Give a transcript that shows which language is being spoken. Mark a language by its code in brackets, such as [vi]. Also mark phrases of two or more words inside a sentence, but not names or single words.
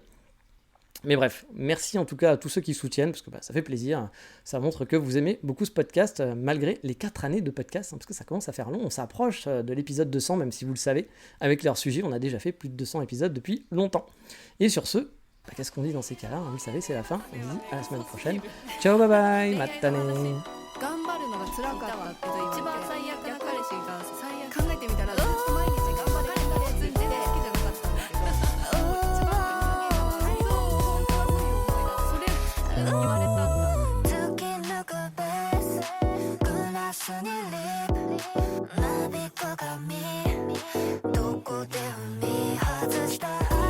[fr] Mais bref, merci en tout cas à tous ceux qui soutiennent, parce que ça fait plaisir, ça montre que vous aimez beaucoup ce podcast, malgré les 4 années de podcast, hein, parce que ça commence à faire long, on s'approche de l'épisode 200, même si vous le savez, avec leur sujet, on a déjà fait plus de 200 épisodes depuis longtemps. Et sur ce, qu'est-ce qu'on dit dans ces cas-là, hein, vous le savez, c'est la fin. On se dit à la semaine prochaine. [en] Ciao, bye bye, [ja] matane. 頑張るのが辛かったって一番最悪な彼氏が最悪考えてみたらずっと毎日頑張れる彼氏って好きじゃなかったんだけど一番それ言われたんだ突き抜くベースグラスにリップなびく髪どこで踏み外した